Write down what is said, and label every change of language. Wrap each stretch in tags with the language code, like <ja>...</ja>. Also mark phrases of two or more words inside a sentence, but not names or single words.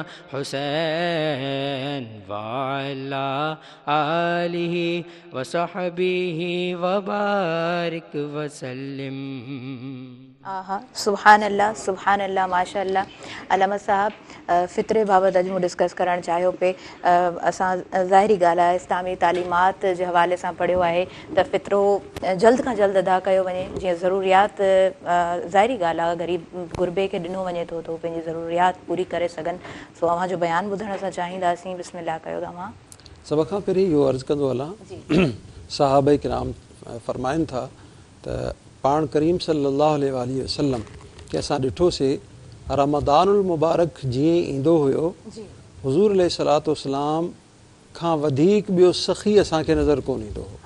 <ar>حسین، وعلی آلہ و صحبہ وبارک وسلم۔ سبحان اللہ ماشاء اللہ۔</ar> <skr>علامہ صاحب فطرے بابت اج موں ڈسکس کرن چاہیو پہ،</skr> <sd>اساں ظاہری ॻाल्हि आहे اسلامی تعلیمات जे हवाले सां पढ़ियो आहे त फितरो जल्द खां जल्द अदा कयो वञे, जीअं ज़रूरियात ज़ाहिरी ॻाल्हि आहे ग़रीब गुरबे खे ॾिनो वञे थो त पंहिंजी ज़रूरियात पूरी करे सघनि। सो अव्हां जो बयानु ॿुधण असां चाहींदासीं। बिस्मिल्लाह कयो तव्हां। सभ खां पहिरीं इहो अर्ज़ु कंदो हलां, सहाबा किराम फरमाइनि था त पाण करीम सल्लल्लाहु अलैहि वसल्लम के असां ॾिठोसीं रमदानुल मुबारक जीअं ईंदो हुयो, हुज़ूर अलैहिस्सलातु वस्सलाम खां वधीक ॿियो सख़ी असांखे नज़र कोन ईंदो हो।</sd>